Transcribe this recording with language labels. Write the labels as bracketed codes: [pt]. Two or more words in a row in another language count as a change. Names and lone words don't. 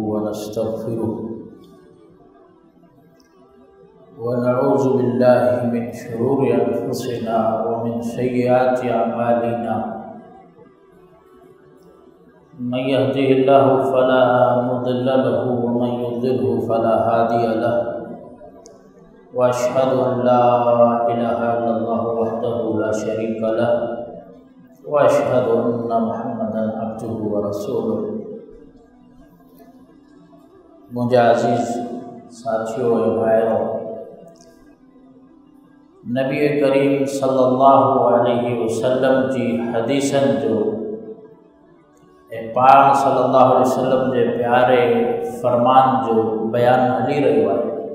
[ar] نستغفره و نعوذ بالله من شرور أنفسنا و من سيئات أعمالنا من يهده الله فلا مضل له و من يضلل فلا هادي له و أشهد أن لا إله إلا الله وحده لا شريك له و أشهد أن محمدا عبده و رسوله. [sd] मुझा अज़ीज़ साथियों और भाइयों, नबी करीम [ar] صلى الله عليه وسلم [sd] जी हदीसन जो पाक [ar] صلى الله عليه وسلم [sd] जे प्यारे फरमान जो बयान हली रहियो आहे।